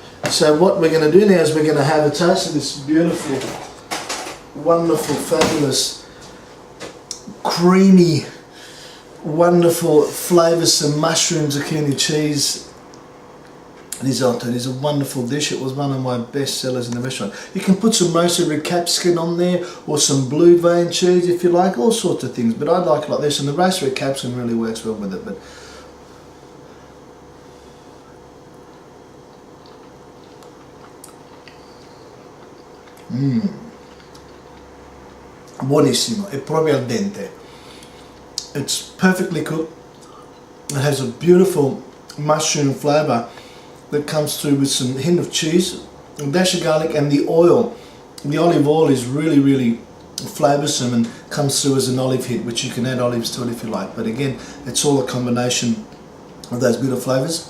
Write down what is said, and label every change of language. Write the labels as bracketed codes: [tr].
[en] So what we're going to do now is we're going to have a taste of this beautiful, wonderful, fabulous, creamy, wonderful, flavoursome mushroom zucchini cheese risotto. It is a wonderful dish. It was one of my best sellers in the restaurant. You can put some roasted red capsicum on there, or some blue vein cheese if you like, all sorts of things, but I like it like this, and the roasted red capsicum really works well with it. [it] But buonissimo, è proprio al dente. [en] It's perfectly cooked. It has a beautiful mushroom flavour that comes through with some hint of cheese, a dash of garlic, and the oil. The olive oil is really flavoursome and comes through as an olive hit, which you can add olives to it if you like. But again, it's all a combination of those beautiful flavours.